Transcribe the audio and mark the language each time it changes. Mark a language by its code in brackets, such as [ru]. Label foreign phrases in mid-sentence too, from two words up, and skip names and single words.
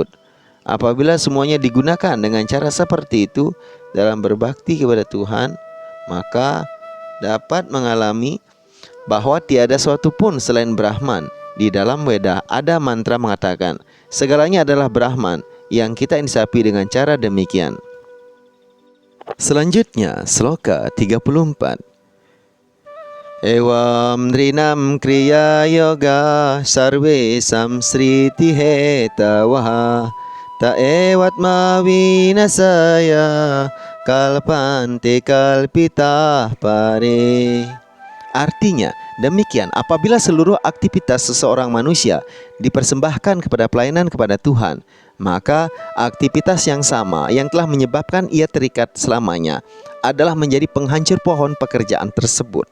[id] Apabila semuanya digunakan dengan cara seperti itu dalam berbakti kepada Tuhan, maka dapat mengalami bahwa tiada suatu pun selain Brahman. Di dalam Weda ada mantra mengatakan, segalanya adalah Brahman, yang kita insapi dengan cara demikian. Selanjutnya, sloka 34. [sa] एवं नृणां क्रिया योगाः सर्वे संसृति हेतवः त एवात्म विनाशाय कल्पन्ते कल्पिताः परे. [id] Artinya, demikian apabila seluruh aktivitas seseorang manusia dipersembahkan kepada pelayanan kepada Tuhan, maka aktivitas yang sama yang telah menyebabkan ia terikat selamanya adalah menjadi penghancur pohon pekerjaan tersebut.